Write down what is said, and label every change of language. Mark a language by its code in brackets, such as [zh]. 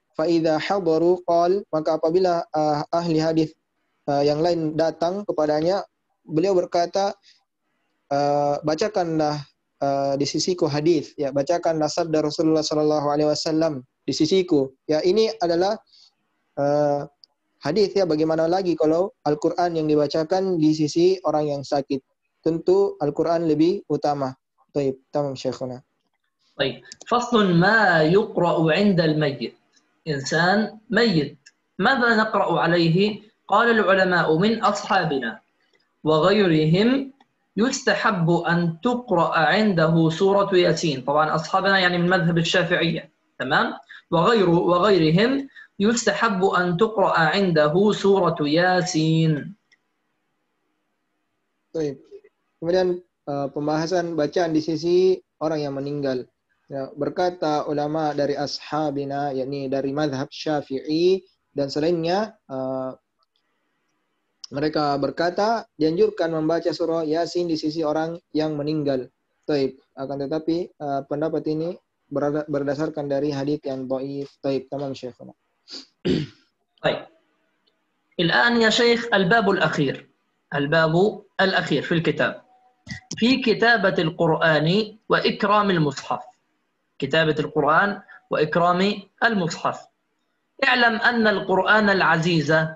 [ar] Fa idza hadaru qal, [id] maka apabila ahli hadis yang lain datang kepadanya, beliau berkata, bacakanlah di sisiku hadis, ya, bacakanlah sabda Rasulullah sallallahu alaihi wasallam di sisiku. Ya, ini adalah hadis ya, bagaimana lagi kalau Al-Qur'an yang dibacakan di sisi orang yang sakit. Tentu Al-Quran lebih utama. Baik, [ar] tamam Syekhuna. طيب، فصل ما يقرأ عند الميت. إنسان ميت ماذا نقرأ عليه؟ قال العلماء من أصحابنا وغيرهم يستحب أن تقرأ عنده سورة ياسين. طبعا أصحابنا يعني من مذهب الشافعية، تمام، وغيرهم يستحب أن تقرأ عنده سورة ياسين. [id] طيب. Kemudian pembahasan bacaan di sisi orang yang meninggal. Ya, berkata ulama dari ashabina, yakni dari mazhab Syafi'i dan selainnya, mereka berkata dianjurkan membaca surah Yasin di sisi orang yang meninggal. Taib. Akan tetapi pendapat ini berdasarkan dari hadis yang dhaif. [ar] Taib, tamam Syekhuna. طيب. الآن يا شيخ الباب الأخير في الكتاب في كتابة القرآن وإكرام المصحف. كتابة القرآن وإكرام المصحف. اعلم أن القرآن العزيز